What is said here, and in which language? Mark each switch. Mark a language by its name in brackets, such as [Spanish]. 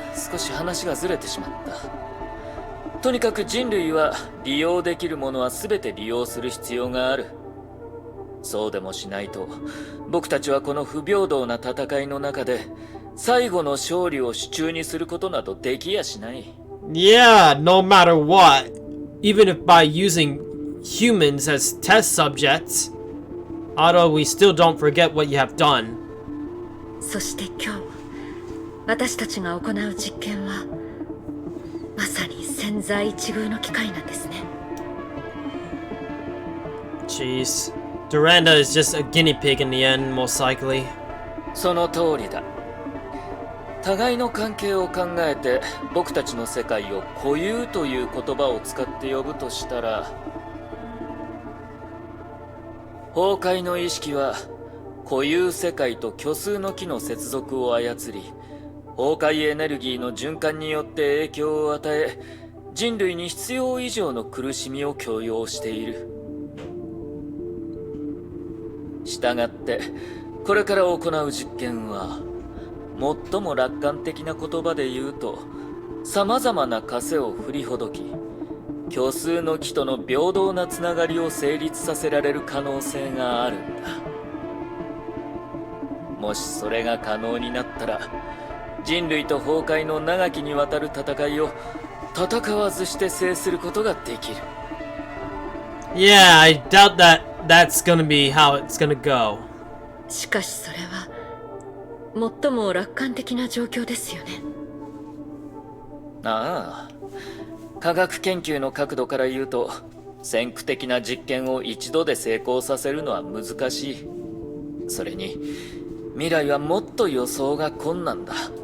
[Japanese] 少し話がずれてしまった。とにかく人類は利用できるものは全て利用する必要がある。そうでもしないと僕たちはこの不平等な戦いの中で最後の勝利を手中にすることなどできやしない。 [English] Yeah, no matter what. Even if by using humans as test subjects, although we still don't forget what you have done. [Japanese] そして今日私たちが行う実験はまさに千載一遇の機会なんですね。 [English] Jeez. Durandal is just a guinea pig in the end, most likely. [Japanese] その通りだ。互いの関係を考えて僕たちの世界を固有という言葉を使って呼ぶとしたら、崩壊の意識は固有世界と虚数の木の接続を操り、崩壊エネルギーの循環によって影響を与え、人類に必要以上の苦しみを強要している。したがってこれから行う実験は最も楽観的な言葉で言うと、様々な枷を振りほどき、虚数の木との平等なつながりを成立させられる可能性があるんだ。もしそれが可能になったら、人類と崩壊の長きにわたる戦いを戦わずして制することができる。 [English] Yeah, I doubt that that's gonna be how it's gonna go. [Japanese] しかしそれは最も楽観的な状況ですよね。ああ、科学研究の角度から言うと、先駆的な実験を一度で成功させるのは難しい。それに未来はもっと予想が困難だ。